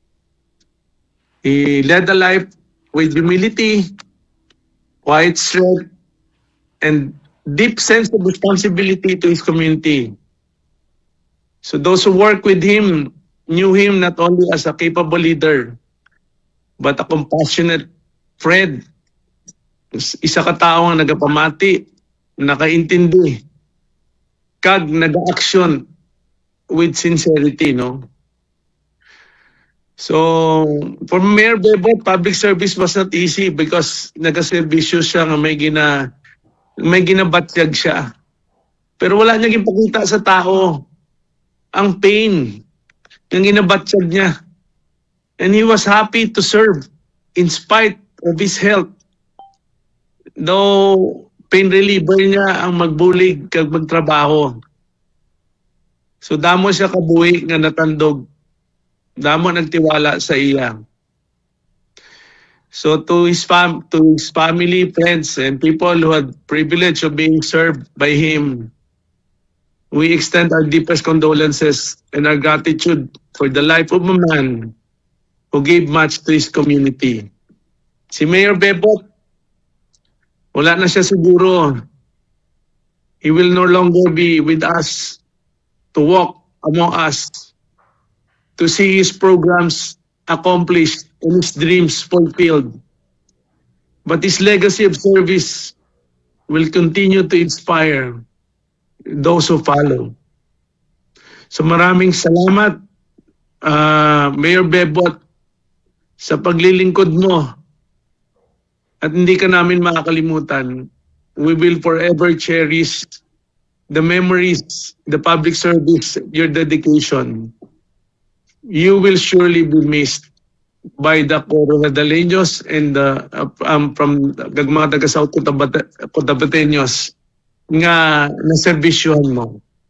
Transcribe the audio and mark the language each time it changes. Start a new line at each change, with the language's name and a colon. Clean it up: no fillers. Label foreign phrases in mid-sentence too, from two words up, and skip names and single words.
English: He led a life with humility, quiet strength, and deep sense of responsibility to his community. So those who work with him knew him not only as a capable leader, but a compassionate friend.
Hiligaynon: Isa ka tao ang nagapamati, nakaintindi, kag nag-action
English: with sincerity,
Hiligaynon: no?
English: So, for Mayor Bebot, public service was not easy because
Hiligaynon: nagaservisyo siya nga may ginabatyag siya. Pero wala niya ipakita sa tao ang pain ng ginabatyag niya.
English: And he was happy to serve in spite of his health. Though pain reliever
Hiligaynon: niya ang magbulig kag magtrabaho. So damo siya kabuhi nga natandog. Damo nagtiwala sa iya.
English: So to his family, friends, and people who had privilege of being served by him, we extend our deepest condolences and our gratitude for the life of a man who gave much to his community.
Hiligaynon: Si Mayor Bebot, wala na siya siguro.
English: He will no longer be with us to walk among us, to see his programs accomplished and his dreams fulfilled. But his legacy of service will continue to inspire those who follow.
Filipino: So maraming salamat, Mayor Bebot, sa paglilingkod mo. At hindi ka namin makakalimutan.
English: We will forever cherish the memories, the public service, your dedication. You will surely be missed by the Coronadaleños and from
Hiligaynon: mga taga-South Cotabateños nga naservisyohan mo.